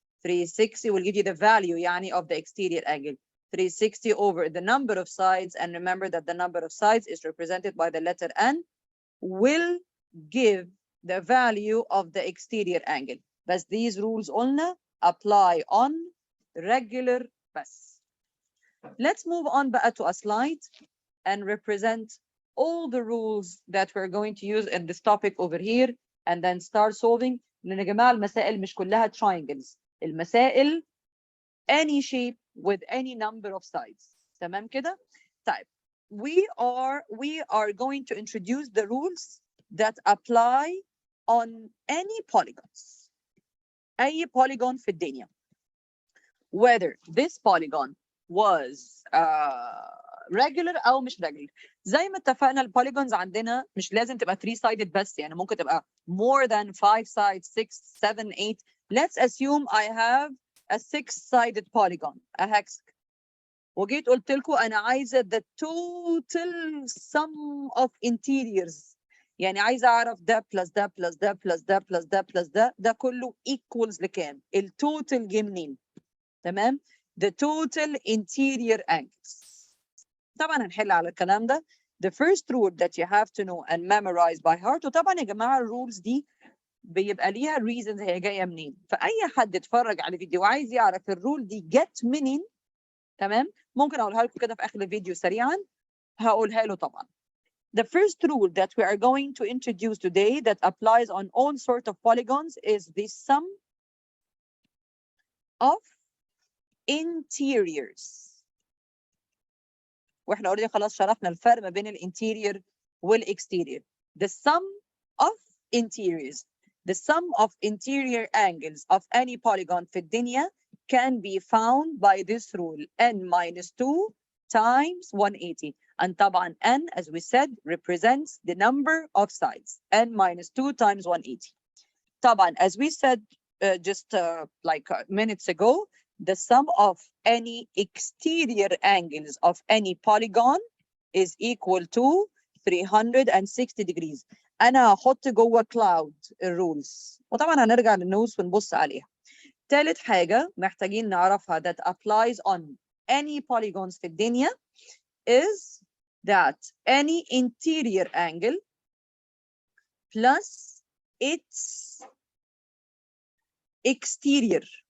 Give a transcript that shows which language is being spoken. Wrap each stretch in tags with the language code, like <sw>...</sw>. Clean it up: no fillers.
<en>360 will give you the value</en> <ar>يعني</ar> <en>of the exterior angle. 360 over the number of sides, and remember that the number of sides is represented by the letter N, will give the value of the exterior angle. But these rules</en> <ar>قلنا</ar> <en>apply on regular</en> <ar>بس.</ar> <en>Let's move on</en> <ar>بقى</ar> <en>to a slide and represent all the rules that we're going to use in this topic over here and then start solving.</en> <ar>لأن يا جماعة المسائل مش كلها triangles. المسائل</ar> <en>any shape with any number of sides.</en> <ar>تمام كده؟ طيب</ar> <en>we are going to introduce the rules that apply on any polygons.</en> <ar>أي polygon في الدنيا.</ar> <en>Whether this polygon was regular</en> <ar>أو مش</ar> <en>regular.</en> <ar>زي ما اتفقنا البوليجونز عندنا مش لازم تبقى 3 sided بس، يعني ممكن تبقى</ar> <en>more than 5 sides</en> <ar>6 7 8.</ar> <en>Let's assume I have a 6-sided polygon, a hexagon.</en> <ar>وجيت قلت لكم أنا عايزة</ar> <en>the total sum of interiors.</en> <ar>يعني عايزة أعرف ده plus ده plus ده plus ده plus ده plus ده كله equals لكام؟ التوتال جه منين؟ تمام؟</ar> <en>The total interior angles.</en> <ar>طبعا هنحل على الكلام ده.</ar> <en>The first rule that you have to know and memorize by heart.</en> <ar>وطبعا يا جماعة الرولز دي بيبقى ليها reasons هي جاية منين. فأي حد اتفرج على فيديو وعايز يعرف الرول دي جت منين، تمام؟ ممكن أقولها لكم كده في آخر الفيديو سريعا، هقولها له طبعا.</ar> <en>The first rule that we are going to introduce today that applies on all sorts of polygons is the sum of interiors.</en> <ar>واحنا already خلاص شرحنا الفرق ما بين الانتيريور والاكستيريور.</ar> <en>The sum of interiors. The sum of interior angles of any polygon</en> <ar>في الدنيا</ar> <en>can be found by this rule n minus 2 times 180. And</en> <ar>طبعا</ar> <en>n, as we said, represents the number of sides. n minus 2 times 180.</en> <ar>طبعا,</ar> <en>as we said just like minutes ago, the sum of any exterior angles of any polygon is equal to 360 degrees.</en> <ar>أنا هحط جوه cloud rules. وطبعا هنرجع للنوتس ونبص عليها. ثالث حاجة محتاجين نعرفها</ar> <en>that applies on any polygons</en> <ar>في الدنيا</ar> <en>is that any interior angle plus its exterior.</en>